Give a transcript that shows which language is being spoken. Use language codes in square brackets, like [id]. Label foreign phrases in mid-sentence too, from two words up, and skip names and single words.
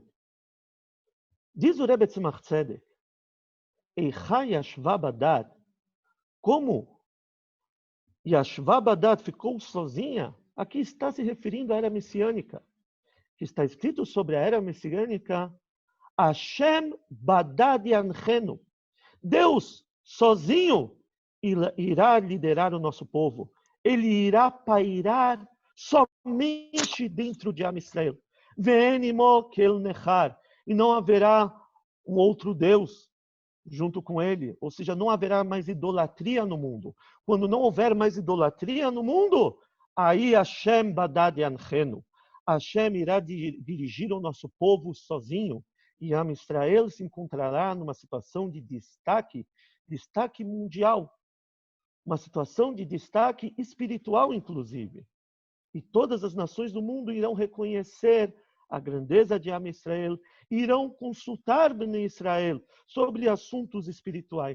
[pt] Diz o Rebbe Tzemach Tzedek, [he] איכה ישבה בדד, [pt] como [he] ישבה בדד [pt] ficou sozinha, aqui está se referindo à era messiânica, que está escrito sobre a era messiânica, [he] השם בדד ינחנו, [pt] Deus sozinho irá liderar o nosso povo. Ele irá pairar somente dentro de Am Israel. [he] ואין עמו אל נכר. [pt] E não haverá um outro Deus junto com ele. Ou seja, não haverá mais idolatria no mundo. Quando não houver mais idolatria no mundo, aí [he] השם בדד ינחנו. [pt] Hashem irá dirigir o nosso povo sozinho. E Am Israel se encontrará numa situação de destaque mundial, uma situação de destaque espiritual, inclusive. E todas as nações do mundo irão reconhecer a grandeza de Am Israel, irão consultar Bnei Israel sobre assuntos espirituais.